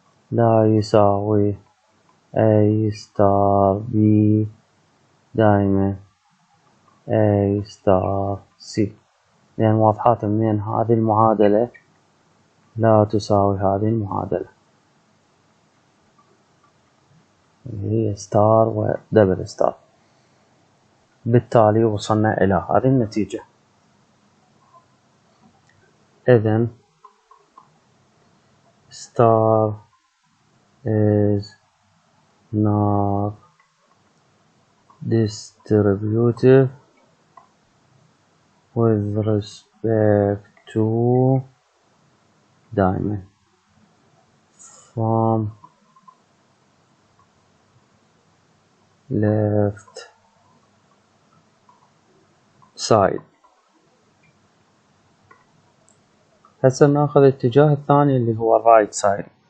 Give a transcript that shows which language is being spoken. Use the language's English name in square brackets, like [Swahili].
[Arabic] لا يساوي A ستار B دائما A ستار C، لأن واضحات منين هذه المعادلة لا تساوي هذه المعادلة اللي هي ستار ودبل ستار. بالتالي وصلنا إلى هذه النتيجة. إذن [English] star is not distributive with respect to diamond from left side. [Arabic] هسه ناخذ الاتجاه الثاني اللي هو [English] right side.